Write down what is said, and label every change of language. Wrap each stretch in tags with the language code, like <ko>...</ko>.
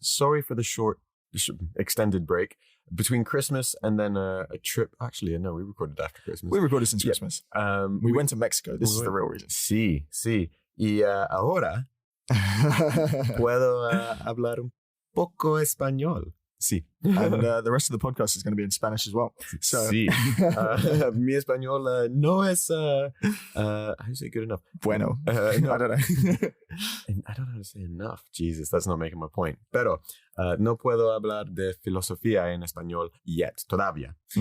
<en>Sorry for the short, extended break between Christmas and then a trip. Actually, no, we recorded after Christmas. We recorded since Christmas. We went to Mexico. This is the real reason.</en> <es>Sí. Y ahora puedo hablar un poco español. Sí.</es> <en>And the rest of the podcast is going to be in Spanish as well. So. Sí. Mi español no es, how do you say good enough?</en> <es>Bueno. No,</es> <en>I don't know. I don't know how to say enough. Jesus, that's not making my point.</en> <es>Pero no puedo hablar de filosofía en español yet, todavía.</es>